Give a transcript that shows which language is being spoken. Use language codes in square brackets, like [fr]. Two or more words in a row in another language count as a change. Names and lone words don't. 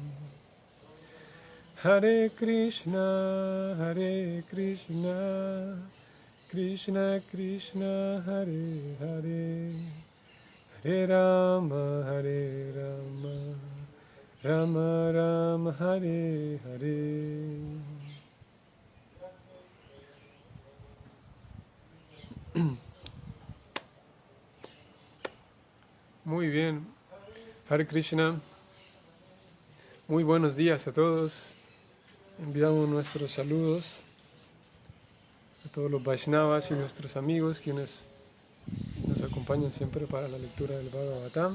[sa] Hare Krishna Krishna Krishna Hare Hare Hare Rama Rama Rama Hare Hare. [es] Muy bien, Hare Krishna, muy buenos días a todos. Enviamos nuestros saludos a todos los Vaishnavas y nuestros amigos quienes nos acompañan siempre para la lectura del Bhagavatam.